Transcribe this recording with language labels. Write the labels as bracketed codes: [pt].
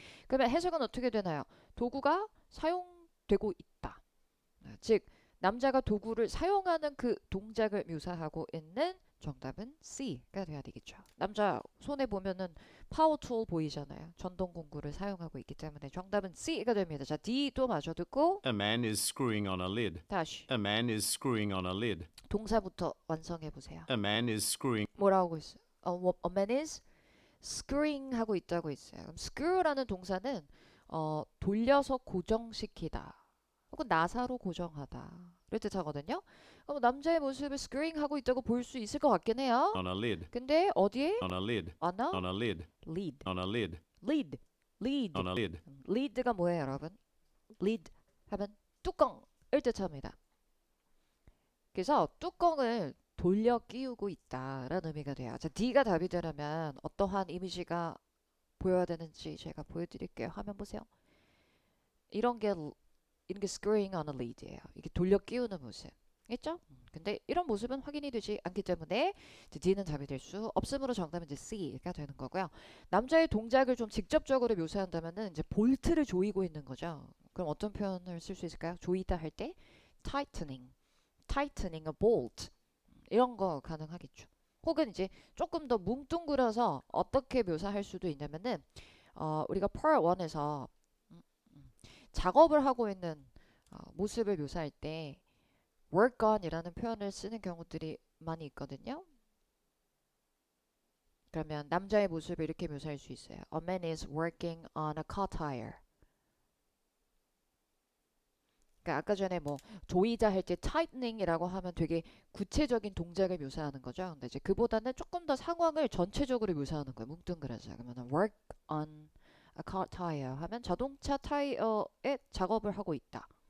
[ko] 그러면 해석은 어떻게 되나요? 도구가 사용되고 있다. 즉 남자가 도구를 사용하는 그 동작을 묘사하고 있는 정답은 C가 돼야 되겠죠. 남자 손에 보면은 파워 툴 보이잖아요. 전동 공구를 사용하고 있기 때문에 정답은 C가 됩니다. 자, D 또 마저 듣고 [en] A man is screwing on a lid. [ko] 다시 [en] A man is screwing on a lid. [ko] 동사부터 완성해 보세요. [en] A man is screwing. [ko] 뭐라고 있어요? [en] A man is screwing [ko] 하고 있다고 있어요. 그럼 screw라는 동사는 돌려서 고정시키다 혹은 나사로 고정하다 를 뜻하거든요. 그럼 남자의 모습을 screwing 하고 있다고 볼 수 있을 것 같긴 해요. [en] On a lid. [ko] 근데 어디에? [en] On a lid. on a On a lid. lid. On a lid. lead, lead. on a lid. [ko] lead가 뭐예요, 여러분? lead 하면 뚜껑을 뜻합니다. 그래서 뚜껑을 돌려 끼우고 있다라는 의미가 돼요. 자, D가 답이 되려면 어떠한 이미지가 보여야 되는지 제가 보여드릴게요. 화면 보세요. 이런 게 [en] screwing on a lead [ko] 예요. 이게 돌려 끼우는 모습. 있죠? 근데 이런 모습은 확인이 되지 않기 때문에 D는 답이 될 수 없으므로 정답은 이제 C가 되는 거고요. 남자의 동작을 좀 직접적으로 묘사한다면은 이제 볼트를 조이고 있는 거죠. 그럼 어떤 표현을 쓸 수 있을까요? 조이다 할 때 [en] tightening, tightening a bolt [ko] 이런 거 가능하겠죠. 혹은 이제 조금 더 뭉뚱그려서 어떻게 묘사할 수도 있냐면은 우리가 Part 1에서 작업을 하고 있는 모습을 묘사할 때 work on 이라는 표현을 쓰는 경우들이 많이 있거든요. 그러면 남자의 모습을 이렇게 묘사할 수 있어요. [en] A man is working on a car tire. [ko] 그러니까 아까 전에 뭐 조이자 할 때 tightening이라고 하면 되게 구체적인 동작을 묘사하는 거죠. 근데 이제 그보다는 조금 더 상황을 전체적으로 묘사하는 거예요. 뭉뚱그려서. 그러면 [en] work on a car tire [ko] 하면 자동차 타이어에 작업을 하고 있다.